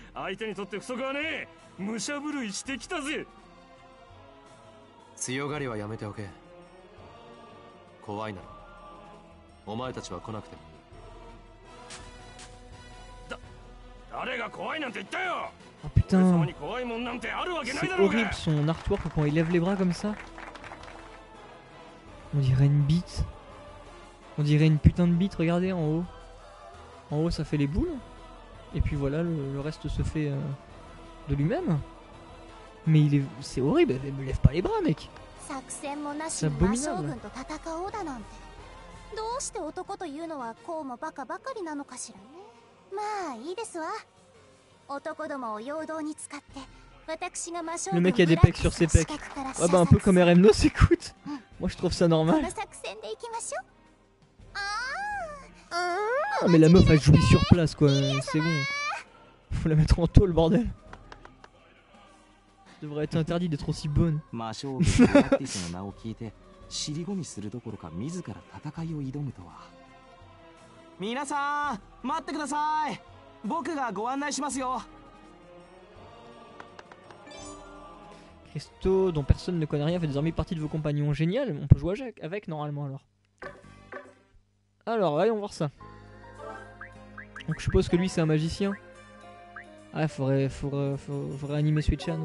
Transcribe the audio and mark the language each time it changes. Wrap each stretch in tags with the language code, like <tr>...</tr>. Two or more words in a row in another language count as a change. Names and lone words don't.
<ja>相手にとって不足はねえ。武者震いしてきたぜ。強がりはやめておけ。怖いならお前たちは来なくても。誰が怖いなんて言ったよ。</ja> <fr>Oh putain, c'est horrible son artwork quand il lève les bras comme ça. On dirait une bite. On dirait une putain de bite, regardez en haut. En haut ça fait les boules. Et puis voilà, le reste se fait de lui-même. Mais c'est horrible, elle me lève pas les bras mec. C'est abominable.</fr> <ja>どうして男というのはこうもバカばかりなのかしらね。まあいいですわ。男どもを陽動に使って私が魔将軍</ja> <fr>Le mec a des pecs sur ses pecs. Ouais bah un peu comme RMNOS, écoute. Moi je trouve ça normal. Ah mais la meuf a joué sur place quoi, c'est bon. Faut la mettre en tôle bordel. Ça devrait être interdit d'être aussi bonne.</fr> <ja>尻込みするどころか自ら戦いを挑むとは。皆さん待ってください。僕がご案内しますよ。</ja> <fr>Christo, dont personne ne connaît rien, fait désormais partie de vos compagnons. Génial, on peut jouer avec normalement alors. Alors, allons voir ça. Donc je suppose que lui c'est un magicien. Ah, faudrait animer Switchan.</fr>